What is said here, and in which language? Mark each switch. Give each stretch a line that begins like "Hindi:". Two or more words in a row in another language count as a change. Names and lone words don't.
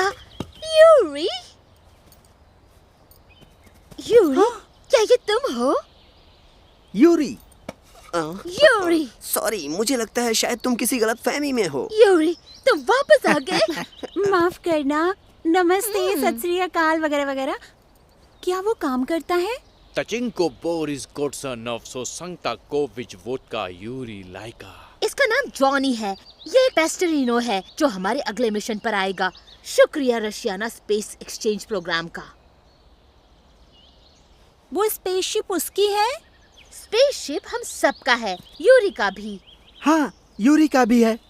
Hindi: यूरी, यूरी, क्या ये तुम हो? यूरी। यूरी, सॉरी, मुझे लगता है शायद तुम किसी गलत फहमी में हो। यूरी, तुम वापस आ गए। माफ करना, नमस्ते,
Punjabi: ਸਤ ਸ੍ਰੀ ਅਕਾਲ
Hindi: वगैरह वगैरह। क्या वो काम करता है? Tachinko Boris Godson of Sosankta Kovich Vodka Yuri Laika। इसका नाम जॉनी है। ये एक पेस्टरिनो है जो हमारे अगले मिशन पर आएगा। शुक्रिया रशियाना
English: space exchange program
Hindi: का। वो स्पेसशिप उसकी है? स्पेसशिप हम सबका है, यूरी का भी। हाँ, यूरी का भी है।